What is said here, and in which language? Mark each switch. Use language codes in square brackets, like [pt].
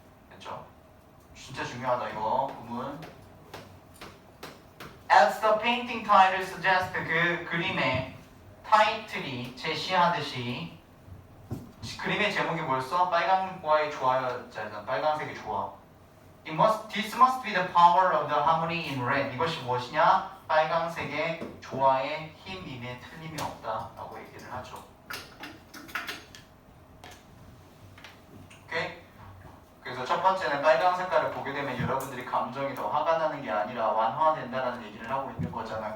[ko] 됐죠? 진짜 중요하다 이거 부분. [en] As the painting title suggests, [ko] 그 그림의 타이틀이 제시하듯이 그림의 제목이 뭐였어? 빨간과의 조화였잖아. 빨간색의 조화. [en] This must be the power of the harmony in red. [ko] 이것이 무엇이냐? 빨강색의 조화의 힘임에 틀림이 없다라고 얘기를 하죠. 오케이? 그래서 첫 번째는 빨강 색깔을 보게 되면 여러분들이 감정이 더 화가 나는 게 아니라 완화된다라는 얘기를 하고 있는 거잖아.